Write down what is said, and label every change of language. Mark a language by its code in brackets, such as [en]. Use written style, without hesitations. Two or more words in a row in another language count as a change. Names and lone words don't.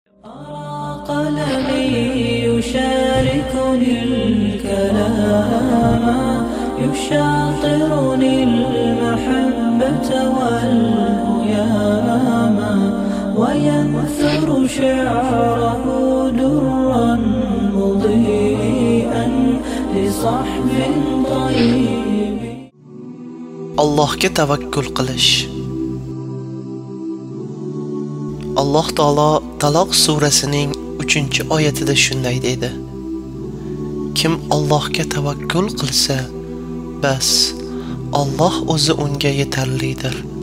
[ar] قلمي يشاركني الكلام يشاطرني المحبة والهيام وينثر شعره درا مضيئا لصحب طيب. [uz] Allohga tavakkul qilish. Alloh taolo Taloq surasining 3-oyatida shunday dedi: Kim Allohga tavakkul qilsa, bas Alloh o'zi unga yetarlidir.